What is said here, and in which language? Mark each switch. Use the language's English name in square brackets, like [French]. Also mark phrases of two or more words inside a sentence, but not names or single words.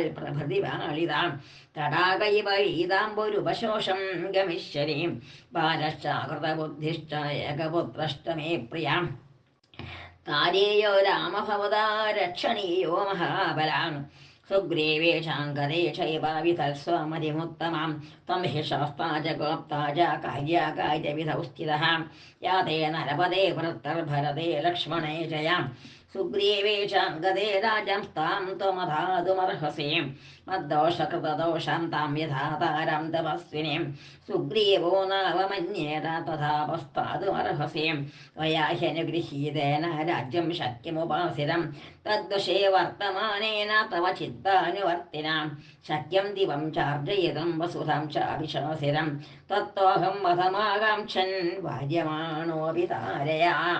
[Sanskrit] പ്രഭൃതിപാളിതാം തടാകൈവ ഈതാംബുരുപശോഷം ഗമിഷ്യരീം ബാലശ്ചാകൃതബുദ്ധിശ്ച ഏകപുത്രശ്ച മേ പ്രിയാം താരേയോ രാമഭവതാ രക്ഷണീയോ മഹാബലാം സുഗ്രീവേശാങ്കരേ ചൈവ വിതൽസ്വമതിമുത്തമാം ത്വം ഹി ശാസ്താ ച ഗോപ്താ ച കാര്യാകാര്യവിധൗ സ്ഥിതഃ യാതേ നരപദേ വൃത്തർഭരതേ ലക്ഷ്മണേ ച യാം സുഗ്രീവേ ചാംഗതേ രാജം താം ത്വമധാതുമർഹസി മദ്ദോഷകൃതദോഷാം താം യഥാതാരം തപസ്വിനീം സുഗ്രീവോ നാവമന്യേത തഥാപസ്താതുമർഹസി त्वया ह्यनुगृहीतेन राज्यं शक्यमुपासितं तद्वशे वर्तमानेन तव चित्तानुवर्तिना शक्यं दिवं चार्जयितं वसुधां चाभिशासिरं तत्त्वहं वधमाकाङ्क्षन् वार्यमाणोऽपि तारया